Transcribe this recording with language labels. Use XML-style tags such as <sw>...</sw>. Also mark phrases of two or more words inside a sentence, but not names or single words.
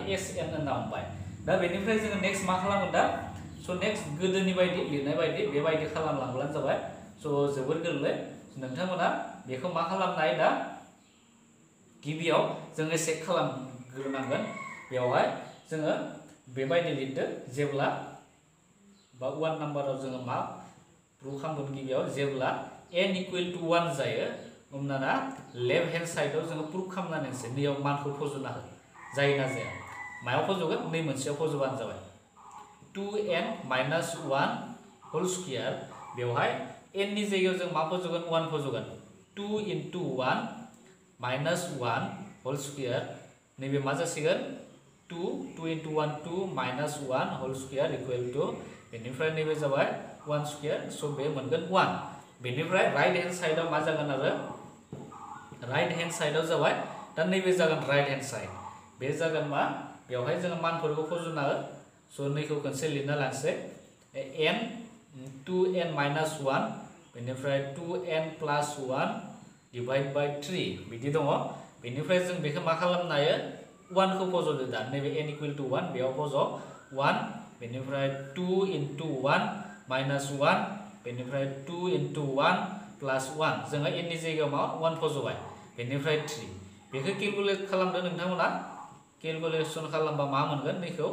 <brx>SN होनना हमबाय दा बेनिफ्राय जोङो नेक्स्ट मा खालामगोन दा स' नेक्स्ट गोदोनि बायदि लिरनाय बायदि बेबायदि खालामलांब्लानो जाबाय स' जोबोर गोरलै नोंथांमोना बेखौ मा खालामनाय दा गिबियाव जोङो चेक खालामग्रोनांगोन बेवहाय जोङो बेबायदि लिरदो जेब्ला बा 1 नाम्बाराव जोङो मा प्रुफ खालामगोन गिबियाव जेब्ला n = 1 जायो हमनाना</brx> <en>left hand side</en> <brx>जोङो प्रुफ खालामनानैसो नैयाव मानखौ फज'ना हो जायो ना जाया मायाव फज'गोन नै मोनसेयाव फज'बानो जाबाय</brx> <en>2n minus 1 whole square</en> <brx>बेवहाय n नि जायगायाव जों मा फज'गोन 1 फज'गोन</brx> <en>2 into 1 minus 1 whole square</en> <brx>नैबे मा जासिगोन</brx> <en>2 into 1 2 minus 1 whole square equal to</en> <brx>बेनिफ्राय नैबे जाबाय</brx> <en>1 square so</en> <brx>बे मोनगोन 1 बेनिफ्राय</brx> <en>right hand side</en> <brx>मा जागोन आरो</brx> <en>right hand side</en> <brx>जाबाय दा नैबे जागोन</brx> <en>right hand side</en> <brx>बे जागोन मा बेवहाय जोङो मानफोरखौ फज'ना हो स' नैखौ खनसे लिरना लानोसै</brx> <en>n 2n minus 1</en> <brx>बेनिफ्राय</brx> <en>2n plus 1 divide by 3</en> <brx>बिदि दङ बेनिफ्राय जों बेखौ मा खालामनो हायो 1 खौ फज'दो दा नैबे</brx> <en>n equal to 1</en> <brx>बेयाव फज' 1 बेनिफ्राय</brx> <en>2 into 1 minus 1</en> <brx>बेनिफ्राय</brx> <en>2 into 1 plus 1</en> <brx>जोङो n नि जायगायाव मा 1 फज'बाय बेनिफ्राय 3 बेखौ केलकुलेट खालामदो नोंथांमोना केलकुलेसन खालामबा मा मोनगोन बेखौ</brx>